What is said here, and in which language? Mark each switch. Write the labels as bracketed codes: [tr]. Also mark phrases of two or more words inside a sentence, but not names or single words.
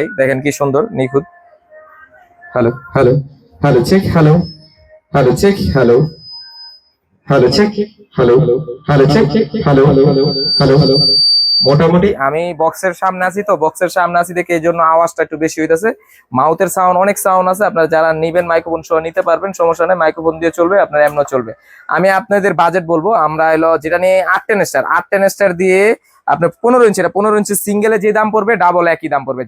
[bn] দেখেন কি সুন্দর নিখুঁত। হ্যালো [en] Hello, hello, check, hello, hello, check, hello, hello, check, hello, hello, check, hello, hello, hello. [bn] মোটামুটি আমি বক্সের সামনে আছি, তো বক্সের সামনে আছি দেখে এই জন্য আওয়াজটা একটু বেশি হইতেছে। মাউথের সাউন্ড, অনেক সাউন্ড আছে, আপনারা যারা নিবেন মাইক্রোফোন সহ নিতে পারবেন, সমস্যা নেই, মাইক্রোফোন দিয়ে চলবে, আপনার এমনও চলবে। আমি আপনাদের বাজেট বলবো, আমরা এলো যেটা নিয়ে 8 স্টার দিয়ে আপনার 15 ইঞ্চি, 15 ইঞ্চি সিঙ্গেলে যে দাম পড়বে, ডাবল একই দাম পড়বে।